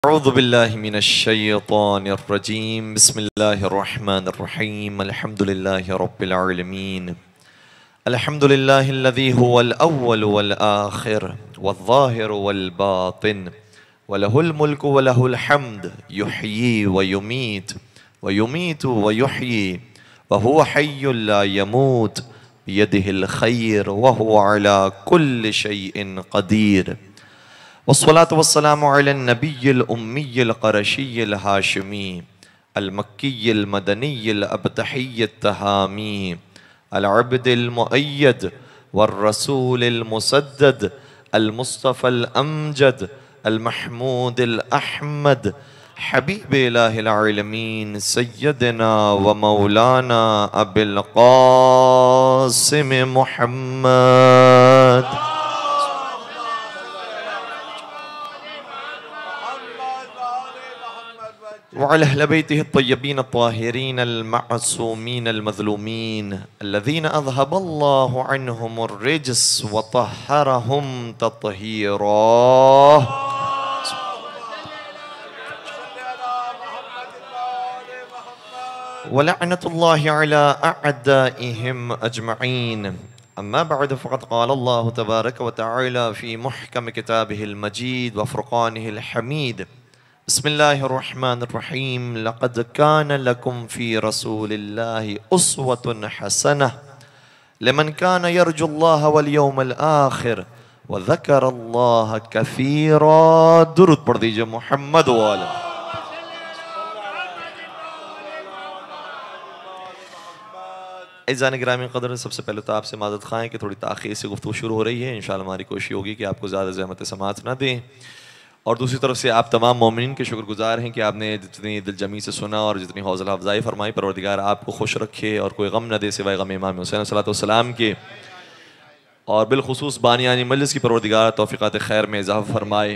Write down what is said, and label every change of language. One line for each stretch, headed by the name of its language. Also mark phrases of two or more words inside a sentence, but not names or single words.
Arabic: أعوذ بالله من الشيطان الرجيم بسم الله الرحمن الرحيم الحمد لله رب العالمين الحمد لله الذي هو الأول والآخر والظاهر والباطن وله الملك وله الحمد يحيي ويميت ويحيي وهو حي لا يموت بيده الخير وهو على كل شيء قدير والصلاة والسلام على النبي الأمي القرشي الهاشمي المكي المدني الأبطحي التهامي العبد المؤيد والرسول المسدد المصطفى الأمجد المحمود الأحمد حبيب إله العالمين سيدنا ومولانا أبي القاسم محمد وعلى أهل بيته الطيبين الطاهرين المعصومين المظلومين الذين أذهب الله عنهم الرجس وطهرهم تطهيرا. ولعنة الله على أعدائهم أجمعين. أما بعد فقد قال الله تبارك وتعالى في محكم كتابه المجيد وفرقانه الحميد بسم الله الرحمن الرحيم لقد كان لكم في رسول الله أسوة حسنة لمن كان يرجو الله واليوم الآخر وذكر الله كثيرا.
Urdu: درود پڑھ دیجیے محمد و آل. عزیزان گرامی قدر، سب سے پہلے تو آپ سے معذرت خواہ ہے کہ تھوڑی تاخیر سے گفتگو شروع ہو رہی ہے. ان شاء اللہ ہماری کوشش ہوگی کہ آپ کو زیادہ زحمت سماعت نہ دیں، اور دوسری طرف سے آپ تمام مومنین کے شکرگزار ہیں کہ آپ نے جتنی دلجمعی سے سنا اور جتنی حوصلہ افزائی فرمائی. پروردگار آپ کو خوش رکھے اور کوئی غم نہ دے سوائے غم امام حسین علیہ السلام کے، اور بالخصوص بانیان مجلس کی پروردگار توفیقات خیر میں اضافہ فرمائے.